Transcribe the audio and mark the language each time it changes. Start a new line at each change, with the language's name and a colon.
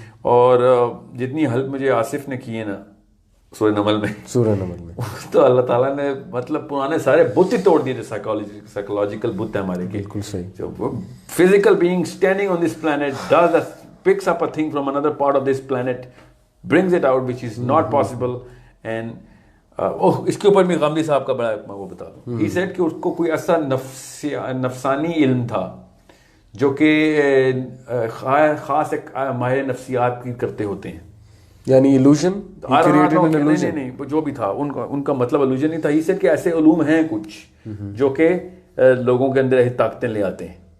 Urdu: اور جتنی ہیلپ مجھے آصف نے کی ہے نا سورہ نمل میں تو اللہ تعالیٰ نے مطلب پرانے سارے بت ہی توڑ دیے جو سائیکولوجیکل بت ہیں ہمارے. بالکل صحیح.
English: جو physical being standing on this planet picks up a thing from another part of this planet, brings it out which is not possible.
Urdu: And اس کے اوپر بھی غامدی صاحب کا بڑا میں وہ بتا دوں,
English: he said
Urdu: کہ اس کو کوئی ایسا نفسانی علم تھا جو کہ خاص ایک ماہر نفسیات کی کرتے ہوتے ہیں, یعنی illusion, نہیں جو بھی تھا ان کا مطلب illusion نہیں تھا.
English: he said
Urdu: کہ ایسے علوم ہیں کچھ جو کہ لوگوں کے اندر ایسی طاقتیں لے آتے ہیں.